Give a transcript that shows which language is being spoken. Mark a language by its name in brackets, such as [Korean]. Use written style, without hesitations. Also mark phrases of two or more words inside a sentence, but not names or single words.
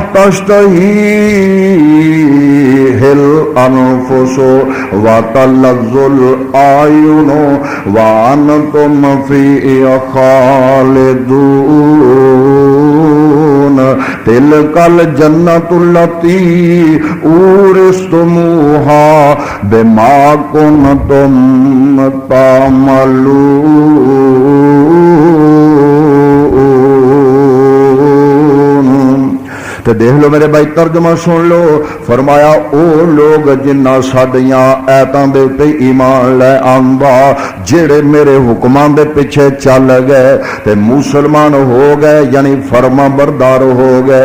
[Arabic] تشتهيه الأنفس وتلذ الأعين وأنتم فيها خالدون تلك الجنة التي أورثتموها بما كنتم تعملون. [Punjabi] تو ویکھ لو میرے بھائی، ترجمہ سن لو۔ فرمایا او لوک جنہاں ساڈیاں آیتاں دے اتے ایمان لے آندا، جیہڑے میرے حکماں دے پچھے چل گئے تے مسلمان ہو گئے، یعنی فرماں بردار ہو گئے.